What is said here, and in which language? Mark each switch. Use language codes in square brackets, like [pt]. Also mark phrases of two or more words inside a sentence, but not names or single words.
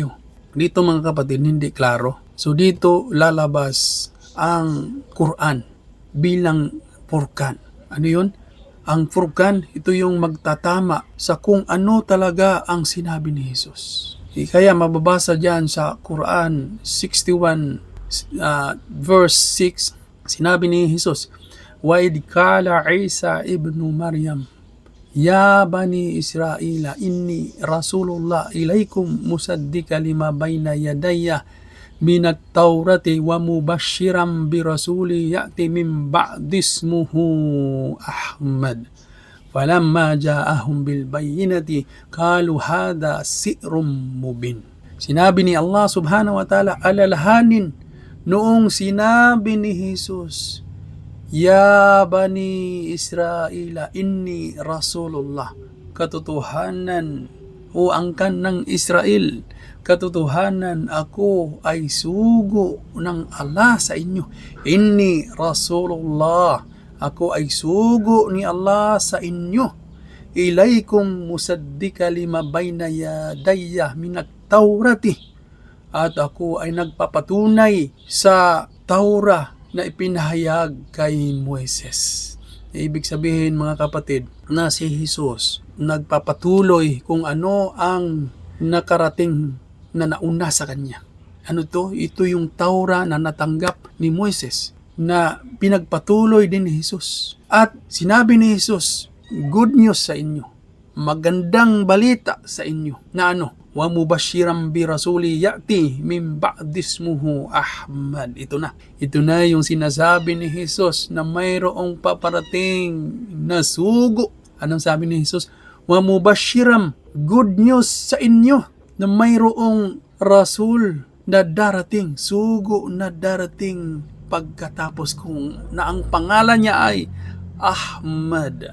[tl] Dito mga kapatid, hindi klaro. So dito lalabas ang Quran bilang Furqan. Ano yun? Ang Furqan, ito yung magtatama sa kung ano talaga ang sinabi ni Jesus. Kaya mababasa dyan sa Quran 61 verse 6, sinabi ni Jesus, [ar] وَإِذْ قَالَ عِيسَى ابْنُ مَرْيَمَ يَا بَنِي إِسْرَائِيلَ إِنِّي رَسُولُ اللَّهِ إِلَيْكُمْ مُصَدِّقًا لِمَا بَيْنَ يَدَيَّ مِنَ التَّوْرَةِ وَمُبَشِّرًا بِرَسُولٍ يَأْتِي مِنْ بَعْدِي اسْمُهُ أَحْمَدُ فَلَمَّا جَاءَهُمْ بِالْبَيِّنَةِ قَالُوا هَذَا سِحْرٌ مُبِينٌ. [tl] Sinabi ni [ar] الله سبحانه وتعالى, [tl] alalahanin noong sinabi ni Jesus, [ar] يا بني إسرائيل إني رسول الله. [tl] Katotohanan o angkan ng Israel, katotohanan ako ay sugo ng Allah sa inyo. [ar] إني رسول الله. [tl] Ako ay sugo ni Allah sa inyo. [ar] إليكم مصدقا لما بين يدي من التوراة. [tl] At ako ay nagpapatunay sa Taura na ipinahayag kay Moises. Ibig sabihin mga kapatid, na si Jesus nagpapatuloy kung ano ang nakarating na nauna sa kanya. Ano to? Ito yung Taura na natanggap ni Moises na pinagpatuloy din ni Jesus. At sinabi ni Jesus, [en] good news [tl] sa inyo. Magandang balita sa inyo na ano? [ar] ومبشرا برسول يأتي من بعدي اسمه أحمد. [tl] Ito na yung sinasabi ni Jesus na mayroong paparating na sugo. Anong sabi ni Jesus? [ar] ومبشرا, [en] good news [tl] sa inyo na mayroong rasul na darating, sugo na darating pagkatapos kong na ang pangalan niya ay Ahmad.